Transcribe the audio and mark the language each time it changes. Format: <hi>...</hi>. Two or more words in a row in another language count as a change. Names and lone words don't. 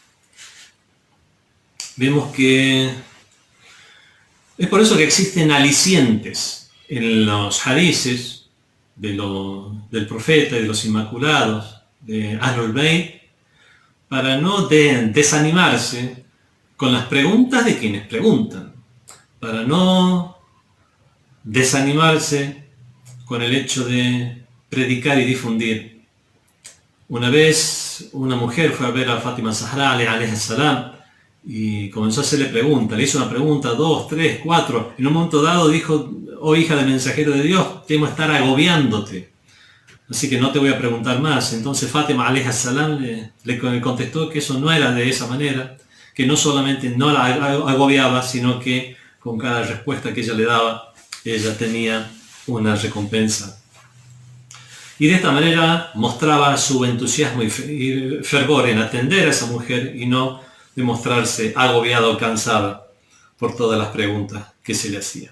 <es>Vemos que es por eso que existen alicientes en los hadices del profeta y de los inmaculados, de Ahlul Bayt, para no desanimarse con las preguntas de quienes preguntan, para no desanimarse con el hecho de predicar y difundir. Una vez una mujer fue a ver a Fátima Zahra</es> <ar>عليه السلام</ar> <es>y comenzó a hacerle preguntas, le hizo una pregunta, 2, 3, 4, en un momento dado dijo: oh hija del mensajero de Dios, temo estar agobiándote, así que no te voy a preguntar más. Entonces Fátima</es> <ar>عليه السلام</ar> <es>le contestó que eso no era de esa manera, que no solamente no la agobiaba, sino que con cada respuesta que ella le daba, ella tenía una recompensa. y de esta manera mostraba su entusiasmo y fervor en atender a esa mujer y no demostrarse agobiada o cansada por todas las preguntas que se le hacían.</es>